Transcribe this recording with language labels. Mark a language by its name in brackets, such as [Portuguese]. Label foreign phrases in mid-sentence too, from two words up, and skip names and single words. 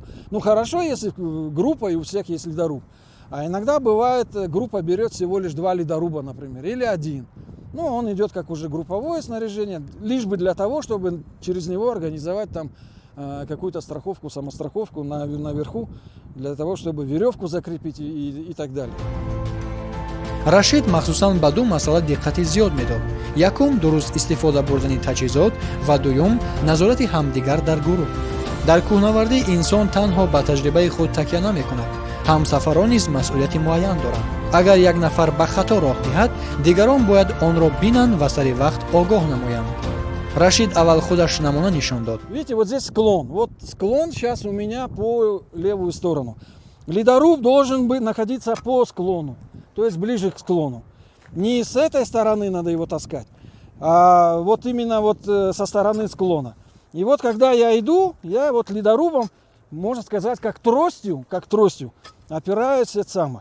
[Russian] Хорошо, если группа и у всех есть ледоруб. А иногда бывает, группа берет всего лишь 2 ледоруба, например, или 1. Он идет как уже групповое снаряжение, лишь бы для того, чтобы через него организовать там какую-то страховку, самостраховку наверху, для того, чтобы веревку закрепить и так далее. [Tajik] рашид махсусан ба ду масъала диққати зиёд медод. Якум дуруст истифода бурдани таҷҳизот ва дуюм назорати ҳамдигар дар гурӯҳ. дар кӯҳнавардӣ инсон танҳо ба таҷрибаи худ такя намекунад. ҳамсафарон низ масъулияти муайян доранд. агар як нафар ба хато роҳ диҳад, дигарон бояд онро бинанд ва сари вақт огоҳ намоянд. Рашид аввал худаш намуна нишон дод. [Russian] Видите, вот здесь склон. Вот склон сейчас у меня по левую сторону. Ледоруб должен находиться по склону, то есть ближе к склону. Не с этой стороны надо его таскать, а вот именно вот со стороны склона. И вот когда я иду, я вот ледорубом, можно сказать, как тростью опираюсь это самое.